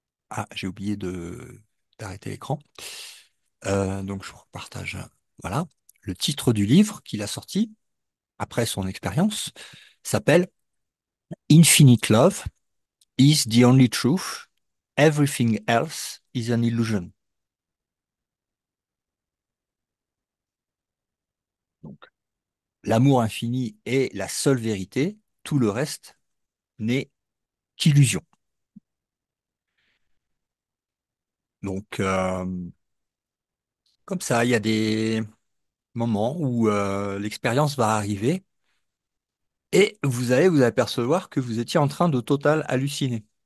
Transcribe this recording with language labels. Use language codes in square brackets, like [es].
[fr] Ah, j'ai oublié d'arrêter l'écran. Donc je vous partage. Voilà. Le titre du livre qu'il a sorti après son expérience s'appelle Infinite Love is the only truth. [en] Everything else is an illusion. [fr] Donc, l'amour infini est la seule vérité. Tout le reste n'est qu'illusion. Donc, comme ça, il y a des moments où l'expérience va arriver et vous allez vous apercevoir que vous étiez en train de total halluciner.